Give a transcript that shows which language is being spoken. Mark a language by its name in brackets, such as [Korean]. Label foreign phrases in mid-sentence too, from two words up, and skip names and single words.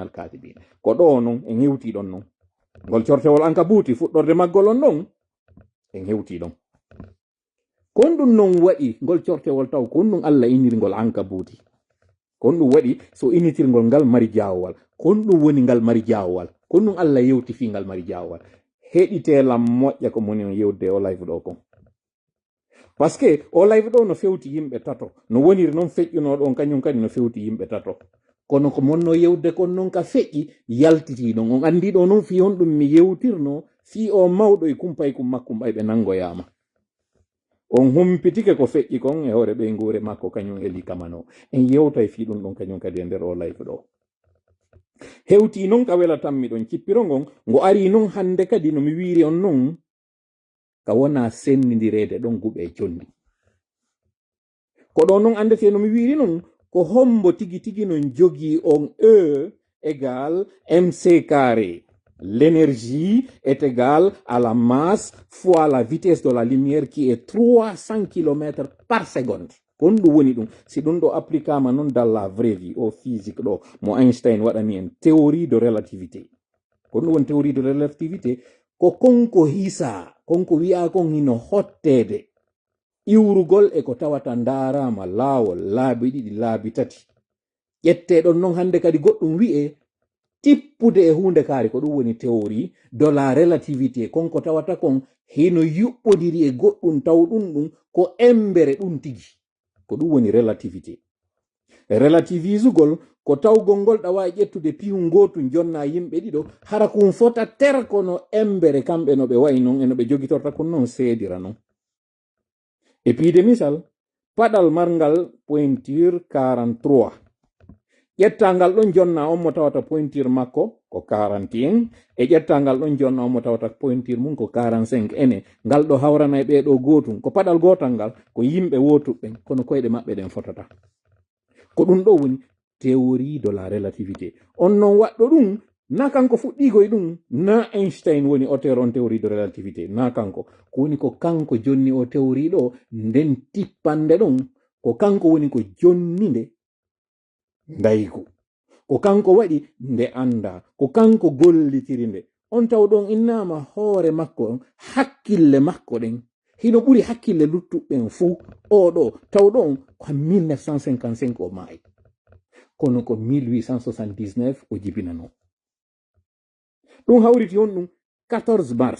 [Fula] alkadibin ko ɗo non en hewti ɗon non ngol cortewol an ka buuti fuɗɗorde maggol on non en hewti ɗon kon ɗum non waɗi ngol cortewol taw kon ɗum Allah inirgol an ka buuti kon ɗum waɗi so initirgol ngal mari jawowal kon ɗum woni ngal mari jawowal kon ɗum Allah yewti fi ngal mari jawowal heɗitelam moƴƴa ko moni on yewde o live ɗo kon [French] par ce que [Fula] o live ɗo no fewti yimɓe tato no woniri noon feƴƴunoɗon kañum kadi no fewti yimɓe tato kono ko monno yewde kon noon ka feƴƴi yaltiti ɗon on andi ɗo noon fi on ɗum mi yewtirno fi o mawɗo e kumpay kum makkum ɓay ɓe nangoyama on humpitike ko feƴƴi kon e hoore ɓey nguure makko kañum eli kamano en yewta e fi ɗum ɗon kañum kadi e nder o live ɗo hewti noon ka welatanmi ɗon cippiro ngon ngo ari noon hande kadi no mi wiiri on noon ka wona sennidirede ɗon guɓe e jondi ko ɗo noon andete no mi wiiri noon ko hombo tigi tigi non jogi on [French] E égal mc carré l'énergie est égale à la masse fois la vitesse de la lumière qui est 300 km par seconde [Fula] kon ɗum woni ɗum si ɗum ɗo applicama noon [French] dans la vraie vie [Fula] o physique ɗo mo Einstein waɗani en [French] théorie de relativité [Fula] kon ɗum woni [French] théorie de relativité [Fula] ko konko hisa konko wi'a kon hino hottede iwrugol e ko tawata ndarama laawol laabi ɗiɗi laabi tati ƴetteɗon noon hande kadi goɗɗum wi'e tippude e hunde kaari ko ɗum woni [French] théorie de la relativité [Fula] konko tawata kon hino yuɓɓodiri e goɗɗum taw ɗum ko embere ɗum tigi ko ɗum woni relativité relativisugol ko tawgol ngol ɗa wawi ƴettude pihu gotu jonna yimɓe ɗiɗo hara kum fota terkono embere kamɓe no ɓe wayi noon e no ɓe jogitorta kon noon seedira noon e piide misal paɗal marngal pointure 43 ƴettangal ɗon jonna on mo tawata pointure makko ko 41 e ƴettangal ɗon jonna on mo tawata pointure mum ko 45 ene ngal ɗo hawrana e ɓeɗo gotum ko paɗal gotal ngal ko yimɓe wotuɓɓen kono koyɗe maɓɓe ɗen fotata ko ɗum ɗo woni [French] théorie de la relativité [Fula] on noon waɗɗo ɗum na kanko fuɗɗigoy ɗum na Einstein woni auteur on [French] théorie de relativité [Fula] na kanko ko woni ko kanko jonni o théorie ɗo nden tippande ɗon ko kanko woni ko jonninde ndaygu ko kanko waɗi nde anda ko kanko gollitiri nde on taw ɗon innama hoore makko hakkille makko ɗen hino ɓuri hakkille luttuɓɓen fuu oɗo taw ɗon ko 1955 o maayi kono ko 1879 o jibinano ɗum hawriti on ɗum 14